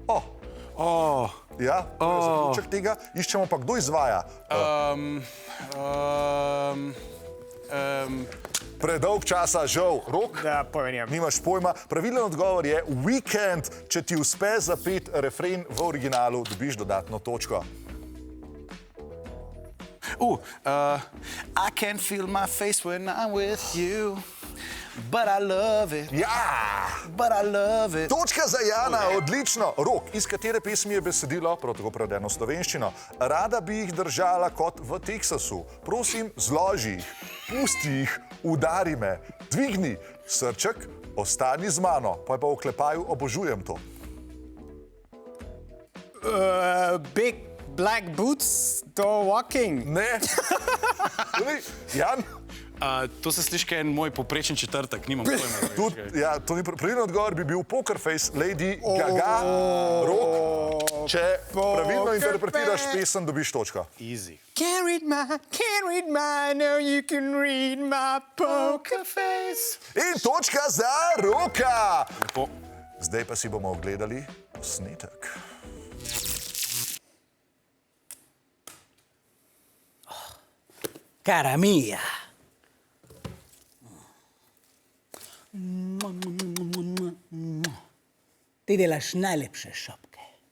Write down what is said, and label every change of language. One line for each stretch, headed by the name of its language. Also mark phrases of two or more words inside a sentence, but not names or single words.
Slovenian: Ja, to je zaključek tega. Iščemo pa, kdo izvaja. Predolg časa, žal. Rok? Da, pomenjam. Nimaš pojma. Pravilen odgovor je Weekend. Če ti uspe zapeti refren v originalu, dobiš dodatno točko.
English: I can feel my face when I'm with you. But I love it.
Slovenian: Ja!
English: But I love it.
Slovenian: Točka za Jana, odlično. Rok, iz katere pesmi je besedilo, prav tako prevedeno slovenščino? Rada bi jih držala kot v Teksasu. Prosim, zloži jih, pusti jih, udari me, dvigni srček, ostani z mano. Pa je pa v oklepaju, obožujem to.
English: Big black boots to walking.
Slovenian: Ne. Jan? To se sliši, kaj je moj poprečen četrtek, nimam pojma. Ja, to ni pravilen odgovor, bi bil Poker Face, Lady Gaga. Rok, če pravilno interpretiraš pesem, dobiš točko.
English: Easy. Can't read my, no you can read my poker face.
Slovenian: In točka za Roka. Lepo. Zdaj pa si bomo ogledali posnetek.
Italian: Cara mia.
Slovenian: Ti delaš najlepše šopke.